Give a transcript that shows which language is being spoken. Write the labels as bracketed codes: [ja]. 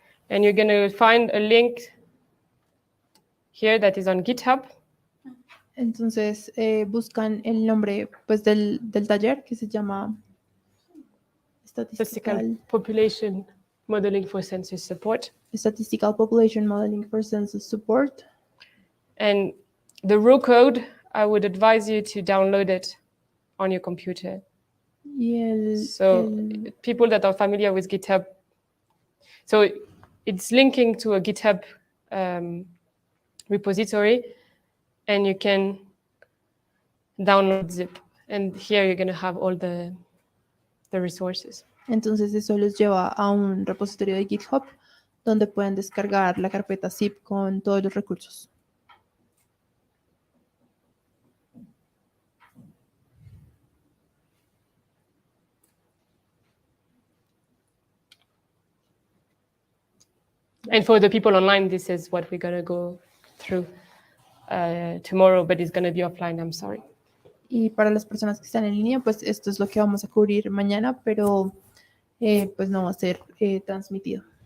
[en] And you're going to find a link here that is on GitHub. [es] Entonces buscan el nombre pues del taller que se llama [en] Statistical Population Modeling for Census Support. Statistical Population Modeling for Census Support. And the raw code, I would advise you to download it on your computer. So people that are familiar with GitHub, so it's linking to a GitHub repository, and you can download zip. And here you're going to have all the resources. [es] Entonces eso los lleva a un repositorio de GitHub donde pueden descargar la carpeta zip con todos los recursos. [en] And for the people online, this is what we're going to go through tomorrow, but it's going to be offline, I'm sorry. [es] Y para las personas que están en línea, pues esto es lo que vamos a cubrir mañana, pero pues no va a ser transmitido.